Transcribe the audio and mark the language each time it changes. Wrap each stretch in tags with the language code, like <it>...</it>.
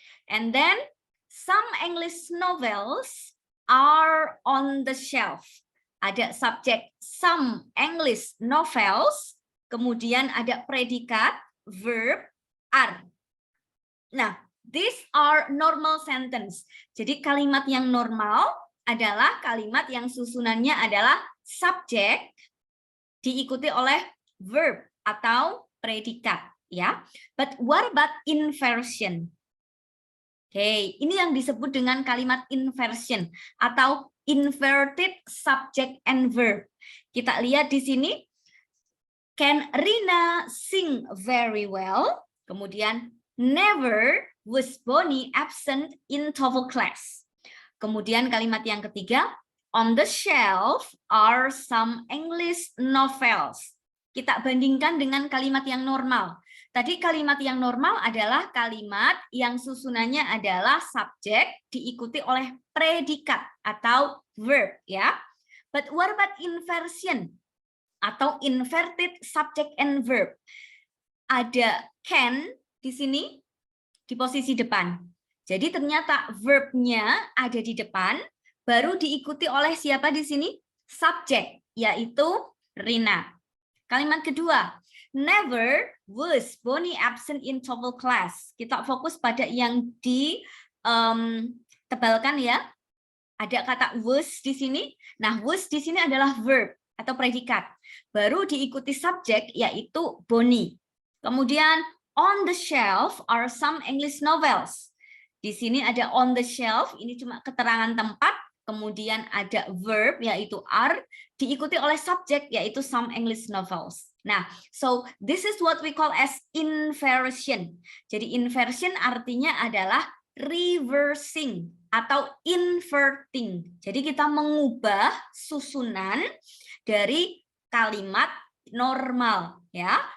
<en>And then, some English novels are on the shelf.</en> <id>Ada subjek</id> <en>some English novels,</en> <id>kemudian ada predikat verb are.</id> <en>Nah, these are normal sentence.</en> <id>Jadi kalimat yang normal adalah kalimat yang susunannya adalah subjek diikuti oleh verb atau predikat ya.</id> <en>But what about inversion?</en> <id>Oke, ini yang disebut dengan kalimat inversion atau</id> <en>inverted subject and verb.</en> <id>Kita lihat di sini,</id> <en>can Rina sing very well? Kemudian never was Bonnie absent in TOEFL class.</en> <id>Kemudian kalimat yang ketiga,</id> <en>on the shelf are some English novels.</en> <id>Kita bandingkan dengan kalimat yang normal. Tadi kalimat yang normal adalah kalimat yang susunannya adalah subjek diikuti oleh predikat atau verb ya.</id> <en>But what about inversion atau inverted subject and verb?</en> <id>Ada can di sini di posisi depan. Jadi ternyata verbnya ada di depan, baru diikuti oleh siapa di sini? Subjek, yaitu Rina. Kalimat kedua,</id> <en>never was Bonnie absent in TOEFL class.</en> <id>Kita fokus pada yang ditebalkan ya. Ada kata was di sini. Nah, was di sini adalah verb atau predikat. Baru diikuti subjek, yaitu Bonnie.</id> <en>Kemudian, on the shelf are some English novels.</en> <id>Di sini ada</id> <en>on the shelf,</en> <id>ini cuma keterangan tempat, kemudian ada verb yaitu are, diikuti oleh subjek yaitu</id> <en>some English novels. Nah, so this is what we call as inversion.</en> <id>Jadi inversion artinya adalah reversing atau inverting. Jadi kita mengubah susunan dari kalimat normal ya.</id>